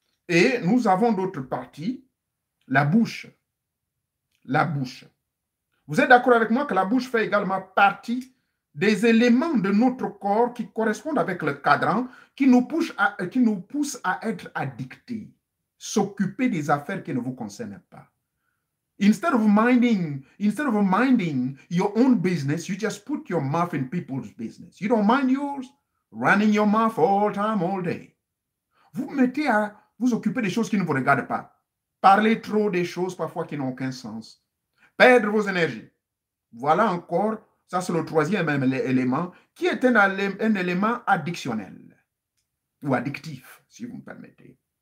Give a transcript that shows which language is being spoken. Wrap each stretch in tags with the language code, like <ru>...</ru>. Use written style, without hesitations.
<fr>Et nous avons d'autre partie, la bouche. La bouche. Vous êtes d'accord avec moi que la bouche fait également partie des éléments de notre corps qui correspondent avec le cadran, qui nous pousse à être addictés, s'occuper des affaires qui ne vous concernent pas.</fr> <en>Instead of minding your own business, you just put your mouth in people's business. You don't mind yours. Running your mouth all time, all day.</en> <fr>Vous mettez à vous occuper des choses qui ne vous regardent pas. Parler trop des choses parfois qui n'ont aucun sens. Perdre vos énergies. Voilà encore, ça c'est le troisième élément, qui est un élément addictionnel ou addictif, si vous me permettez.</fr>